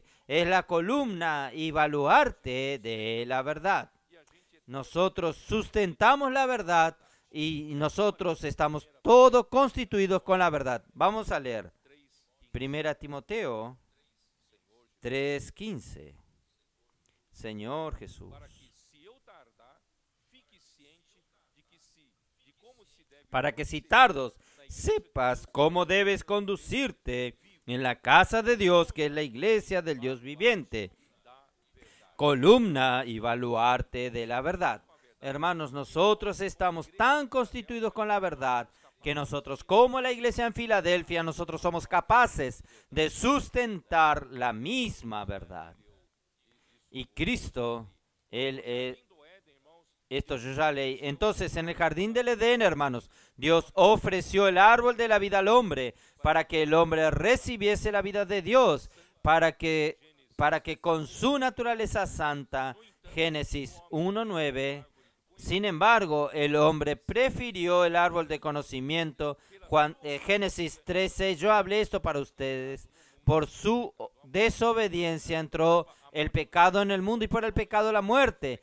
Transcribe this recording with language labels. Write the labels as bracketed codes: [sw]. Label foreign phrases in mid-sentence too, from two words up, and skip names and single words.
[es] Es la columna y baluarte de la verdad. Nosotros sustentamos la verdad y nosotros estamos todos constituidos con la verdad. Vamos a leer. Primera Timoteo 3:15. Señor Jesús. [pt] para que, se eu tardar, fique ciente de como se deve [es] Para que si tardos, sepas cómo debes conducirte en la casa de Dios, que es la iglesia del Dios viviente, columna y baluarte de la verdad. Hermanos, nosotros estamos tan constituidos con la verdad que nosotros, como la iglesia en Filadelfia, nosotros somos capaces de sustentar la misma verdad. Y Cristo, Él es... [pt] do Éden, irmãos, [es] Esto yo ya leí. Entonces, en el jardín del Edén, hermanos, Dios ofreció el árbol de la vida al hombre para que el hombre recibiese la vida de Dios, para que con su naturaleza santa, Génesis 1:9, sin embargo, el hombre prefirió el árbol de conocimiento, Génesis 3:6, yo hablé esto para ustedes, por su desobediencia entró el pecado en el mundo y por el pecado la muerte.